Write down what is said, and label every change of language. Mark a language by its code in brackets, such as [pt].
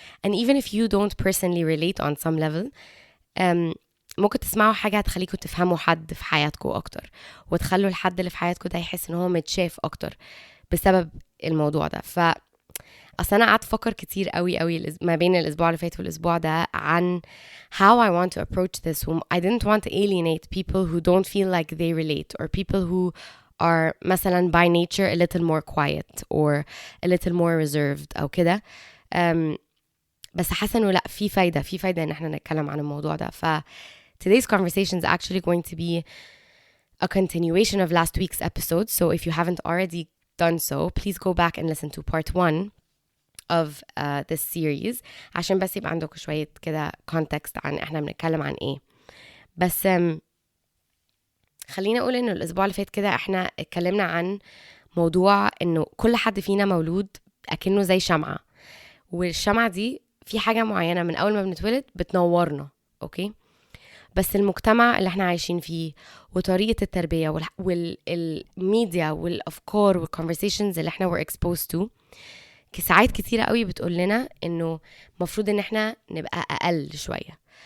[en] And even if you don't personally relate on some level, [ar] ممكن تسمعوا حاجة هتخليكوا تفهموا حد في حياتكوا أكتر، وتخلوا الحد اللي في حياتكوا ده يحس إن هو متشاف أكتر بسبب الموضوع ده. أصلا أنا قعدت أفكر كتير قوي ما بين الأسبوع اللي فات والأسبوع ده عن [en] how I want to approach this. [ar] I didn't want to alienate people who don't feel like they relate, or people who are مثلا by nature a little more quiet or a little more reserved أو كده. بس حاسة إنه لأ، في فايدة إن احنا نتكلم عن الموضوع ده. [en] today's conversation is actually going to be a continuation of last week's episode. So if you haven't already done so, please go back and listen to part 1 of this series [ar] عشان بس يبقى عندك شوية كده [en] context [ar] عن احنا بنتكلم عن ايه. بس خلينا اقول انه الاسبوع اللي فات كده احنا اتكلمنا عن موضوع انه كل حد فينا مولود اكنه زي شمعة، والشمعة دي في حاجة معينة من اول ما بنتولد بتنورنا، اوكي؟ بس المجتمع اللي احنا عايشين فيه وطريقة التربية والميديا والافكار والconversations اللي احنا [en] were exposed to [ar] ساعات كتيرة قوي بتقول لنا انه مفروض ان احنا نبقى اقل شوية.